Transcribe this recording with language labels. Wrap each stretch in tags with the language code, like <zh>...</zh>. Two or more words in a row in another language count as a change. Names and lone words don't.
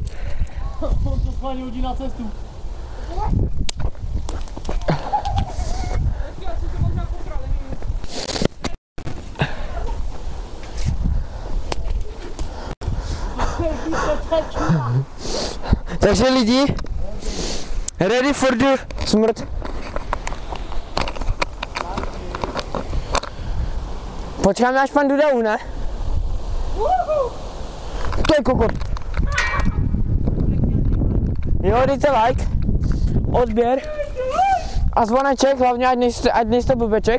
<cs>On to schválně hodí na cestu. Já si to možná popral, nevím. Takže lidi,</cs> <en>ready for the smrt.</en> <cs>Počkáme, až pan Duda uhne. To je kokot. Jo, dejte like, odběr a zvoneček, hlavně ať nejste blbeček.</cs>